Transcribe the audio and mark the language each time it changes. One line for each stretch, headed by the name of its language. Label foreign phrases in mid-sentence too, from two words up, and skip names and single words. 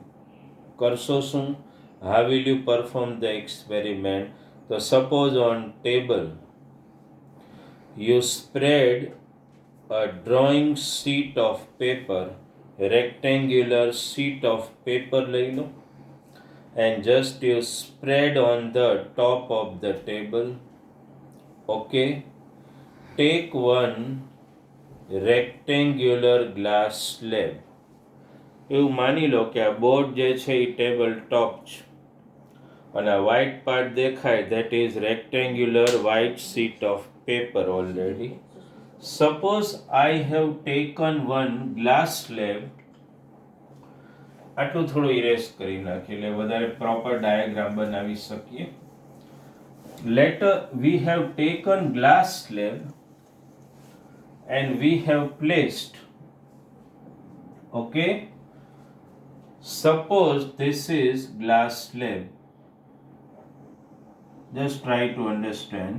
Gujarati: Karso શું?
English: How will you perform the experiment? So suppose on table you spread a drawing sheet of paper, rectangular sheet of paper
Gujarati: લઈ લો,
English: and just you spread on the top of the table. Okay, take one rectangular glass slab.
Gujarati: એવું માની લો કે આ બોર્ડ જે છે એ
English: table top
Gujarati: છે અને આ
English: white part
Gujarati: દેખાય,
English: that is rectangular white sheet of paper already. Suppose I have taken one glass slab.
Gujarati: આટલું થોડું ઇરેઝ કરી નાખીએ એટલે વધારે
English: proper diagram
Gujarati: બનાવી શકીએ.
English: Later we have taken glass slab and we have placed, okay, suppose this is glass slab. Just try to understand.